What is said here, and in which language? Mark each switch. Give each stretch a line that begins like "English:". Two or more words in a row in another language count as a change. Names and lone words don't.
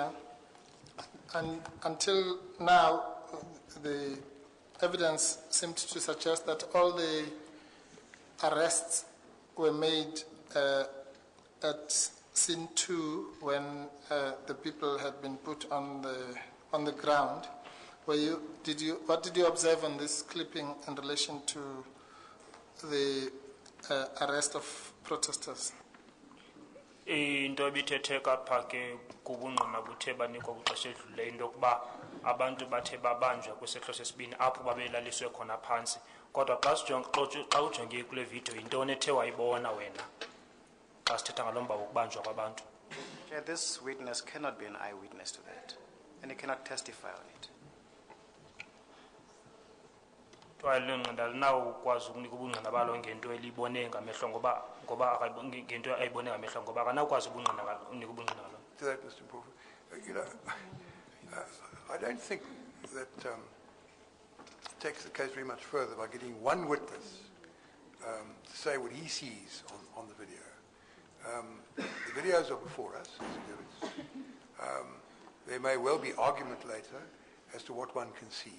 English: And until now, the evidence seemed to suggest that all the arrests were made at scene 2 when the people had been put on the ground. What did you observe on this clipping in relation to the arrest of protesters?
Xhosa: Into ebithetheka pha ke kubungqina buthe banikwa kwixesha edlulileyo into yokuba abantu bathe babanjwa kwisehlo sesibini apho babelaliswe khona phantsi kodwa xa ujonge kule video yintoni ethe wayibona wena xa sithetha ngalo mba wokubanjwa kwabantu?
English: This witness cannot be an eyewitness to that, and he cannot testify on it.
Xhosa: Alinawukwazi ukunika ubungqina balo ngento elibone ngamehlo ngoba ngento ayibone ngamehlo ngoba akanawukwazi unika ubungqina balo.
English: To that, Mr. Mpofu, I don't think that takes the case very much further by getting one witness to say what he sees on the video. The videos are before us. There may well be argument later as to what one can see.